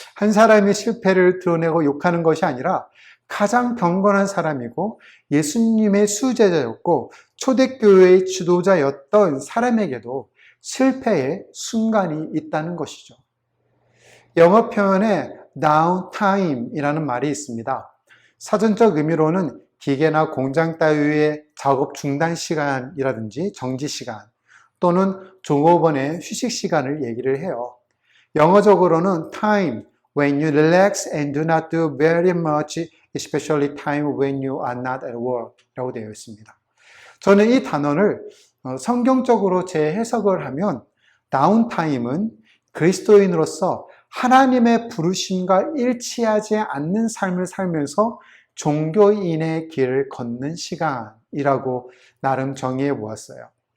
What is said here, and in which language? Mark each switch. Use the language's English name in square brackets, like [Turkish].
[Korean] 한 사람이 실패를 드러내고 욕하는 것이 아니라 가장 경건한 사람이고 예수님의 수제자였고 초대교회의 지도자였던 사람에게도 실패의 순간이 있다는 것이죠. 영어 표현에 downtime이라는 말이 있습니다. 사전적 의미로는 기계나 공장 따위의 작업 중단 시간이라든지 정지 시간 또는 종업원의 휴식 시간을 얘기를 해요. 영어적으로는 [English] time when you relax and do not do very much, especially time when you are not at work [Korean] 라고 되어 있습니다. 저는 이 단어를 성경적으로 재해석을 하면 다운타임은 그리스도인으로서 하나님의 부르심과 일치하지 않는 삶을 살면서 종교인의 길을 걷는 시간이라고 나름 정의해 보았어요.